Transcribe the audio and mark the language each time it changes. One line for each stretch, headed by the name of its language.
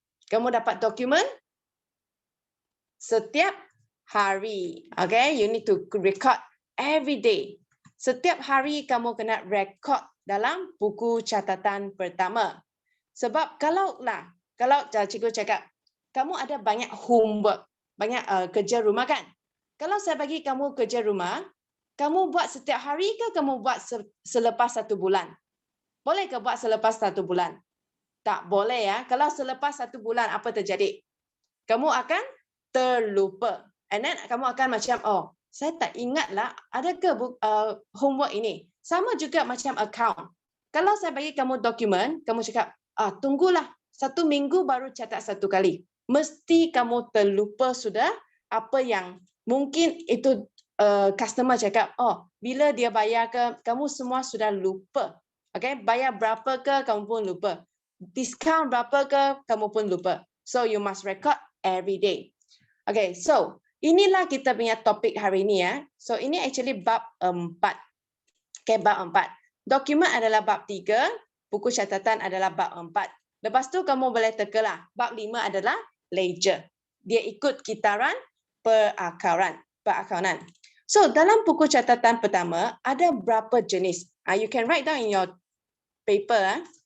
Malay: Kamu dapat dokumen setiap hari.
English: Okay, you need to record every day.
Malay: Setiap hari kamu kena rekod dalam buku catatan pertama. Sebab kalau cikgu cakap, kamu ada banyak homework, banyak kerja rumah kan? Kalau saya bagi kamu kerja rumah, kamu buat setiap hari ke kamu buat selepas 1 bulan? Boleh ke buat selepas 1 bulan? Tak boleh ya. Kalau selepas 1 bulan, apa terjadi? Kamu akan terlupa. And then kamu akan macam, oh, saya tak ingatlah ada ke homework ini. Sama juga macam account. Kalau saya bagi kamu dokumen, kamu cakap, tunggulah 1 minggu baru catat 1 kali. Mesti kamu terlupa sudah apa yang mungkin itu customer cakap, oh, bila dia bayar ke, kamu semua sudah lupa. Okay, bayar berapa ke, kamu pun lupa. Diskaun berapa ke, kamu pun lupa.
English: So you must record every day.
Malay: Okay, so inilah kita punya topik hari ini ya. So ini actually bab 4. Okay, bab 4. Dokumen adalah bab 3, buku catatan adalah bab 4. Lepas tu kamu boleh tekalah. Bab 5 adalah ledger. Dia ikut kitaran perakaunan. So dalam buku catatan pertama ada berapa jenis?
English: You can write down in your paper.